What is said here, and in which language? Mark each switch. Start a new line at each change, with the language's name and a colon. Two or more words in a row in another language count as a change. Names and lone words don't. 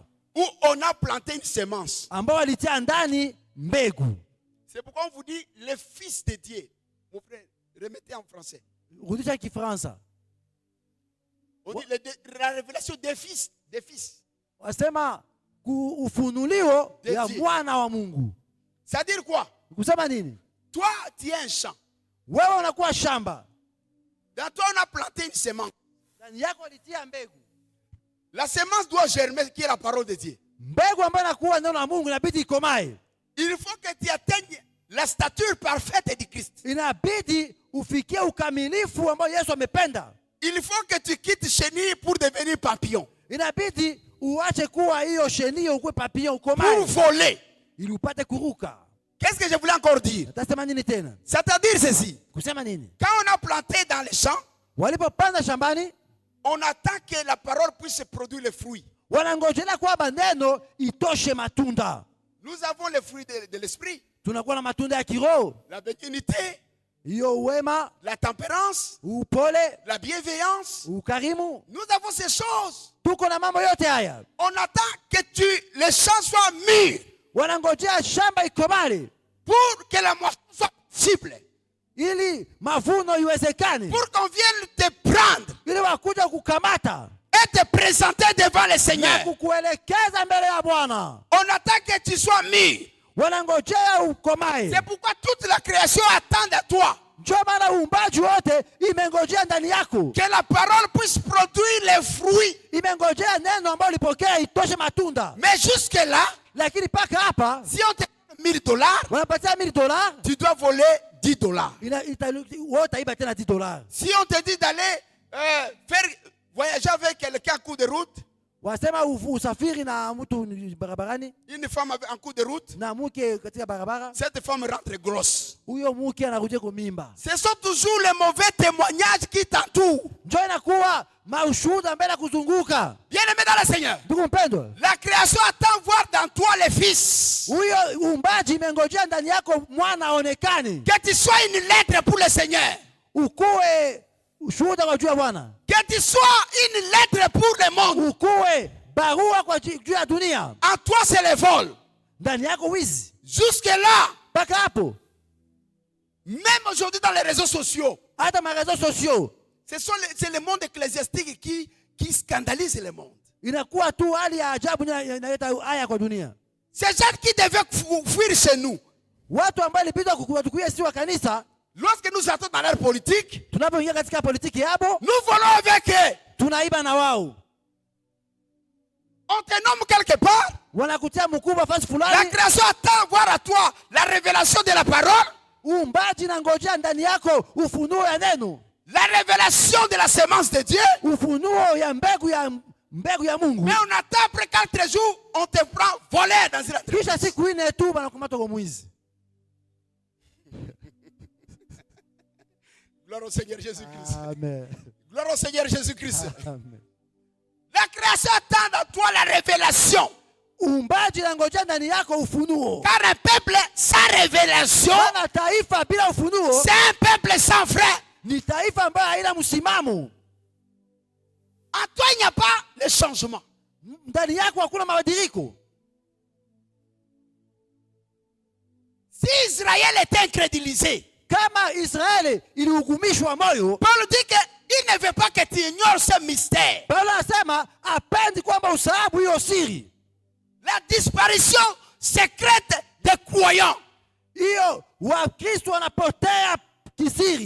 French: où on a planté une semence.
Swahili: ambao walitia ndani mbegu.
French: C'est pourquoi on vous dit le fils de Dieu. Mon frère, remettez en français.
Swahili: Rudisha Kifaransa.
French: On dit la révélation des fils, des fils.
Swahili: Wasema ufunuliwo ya mwana wa Mungu.
French: Ça veut dire quoi?
Swahili: Kusema nini?
French: Toi, tu es un champ.
Swahili: Wewe unakuwa shamba.
French: Dans toi, on a planté une semence.
Swahili: Ndani yako walitia mbegu.
French: La semence doit germer, qui est la parole de Dieu.
Swahili: Mbegu ambayo inakuwa neno la Mungu inabidi ikomae.
French: Il faut que tu atteignes la stature parfaite du Christ.
Swahili: Inabidi ufikie ukamilifu ambao Yesu amependa.
French: Il faut que tu quittes chenille pour devenir papillon.
Swahili: Inabidi uache kuwa hiyo chenille ukue papillon ukomae.
French: Pour voler.
Swahili: Ili upate kuruka.
French: Qu'est-ce que je voulais encore dire?
Swahili: Utasema nini tena?
French: C'est-à-dire ceci.
Swahili: Kusema nini?
French: Quand on a planté dans les champs,
Swahili: walipopanda shambani,
French: on attend que la parole puisse produire les fruits.
Swahili: Wanangojea kwamba neno itoshe matunda.
French: Nous avons les fruits de l'esprit.
Swahili: Tunakuwa na matunda ya kiroho.
French: La bénignité,
Swahili: hiyo wema,
French: la tempérance,
Swahili: upole,
French: la bienveillance.
Swahili: ukarimu.
French: Nous avons ces choses.
Swahili: Tuko na mambo yote haya.
French: On attend que les champs soient mûrs.
Swahili: Wanangojea shamba ikomale
French: pour que la moisson soit possible.
Swahili: Ili mavuno iwezekane.
French: Pour qu'on vienne te prendre.
Swahili: Ili wakuja kukamata.
French: Et te présenter devant le Seigneur.
Swahili: Na kukuelekeza mbele ya Bwana.
French: On attend que tu sois mûr.
Swahili: Wanangojea ukomae.
French: C'est pourquoi toute la création attend de toi.
Swahili: Ndio maana uumbaji wote imengojea ndani yako.
French: Que la parole puisse produire les fruits.
Swahili: Imengojea neno ambalo lipokea itoshe matunda.
French: Mais jusque là,
Swahili: lakini paka hapa,
French: si on te donne $1000,
Swahili: wanapatia $1000,
French: tu dois voler $10.
Swahili: Utaiba tena $10.
French: Si on te dit d'aller faire voyager avec quelqu'un en cours de route,
Swahili: wasema usafiri na mtu barabarani,
French: une femme en cours de route,
Swahili: na mke katika barabara,
French: cette femme rentre grosse.
Swahili: Huyo mke anakuja kumimba.
French: Ce sont toujours les mauvais témoignages qui t'entourent.
Swahili: Ndio inakuwa maushuhuda mbele kuzunguka.
French: Bien-aimé dans le Seigneur, la création attend voir dans toi les fils.
Swahili: Huyo uumbaji imengojea ndani yako mwana aonekane.
French: Que tu sois une lettre pour le Seigneur.
Swahili: Ukuwe ushuhuda kwa juu ya Bwana.
French: Que tu sois une lettre pour le monde.
Swahili: Ukuwe barua kwa juu ya dunia.
French: En toi c'est le vol.
Swahili: Ndani yako wizi.
French: Jusque là.
Swahili: Paka hapo.
French: Même aujourd'hui dans les réseaux sociaux.
Swahili: Hata ma
French: réseaux sociaux. C'est le monde ecclésiastique qui scandalise le monde.
Swahili: Inakuwa tu hali ya ajabu inaleta haya kwa dunia.
French: Ces gens qui devaient fuir chez nous.
Swahili: Watu ambao ilipita kutukuia si wa kanisa.
French: Lorsque nous entrons dans leur politique,
Swahili: tunapoingia katika politiki yabo,
French: nous volons avec eux.
Swahili: Tunaiba na wao.
French: On te nomme quelque part.
Swahili: Wanakutia mkubwa fasi fulani.
French: La création attend voir à toi la révélation de la parole.
Swahili: Uumbaji na ngojea ndani yako ufunuo ya neno.
French: La révélation de la semence de Dieu.
Swahili: Ufunuo ya mbegu ya Mungu.
French: Mais on attend après 4 jours, on te prend volé dans une entreprise.
Swahili: Kisha siku ine tu banakukamata kwa mwizi.
French: Gloire au Seigneur Jésus-Christ.
Swahili: Amen.
French: Gloire au Seigneur Jésus-Christ.
Swahili: Amen.
French: La création attend dans toi la révélation.
Swahili: Uumbaji na ngojea ndani yako ufunuo.
French: Car un peuple sans révélation,
Swahili: taifa bila ufunuo,
French: c'est un peuple sans frère.
Swahili: Ni taifa ambayo haina msimamo.
French: En toi il n'y a pas le changement.
Swahili: Ndani yako hakuna mabadiliko.
French: Si Israël était incrédulisé,
Swahili: kama Israeli ilihukumishwa moyo,
French: Paul dit qu'il ne veut pas que tu ignores ce mystère.
Swahili: Paulo anasema apendi kwamba usahabu hiyo siri.
French: La disparition secrète des croyants.
Swahili: Hiyo Wakristo wanapotea kisiri.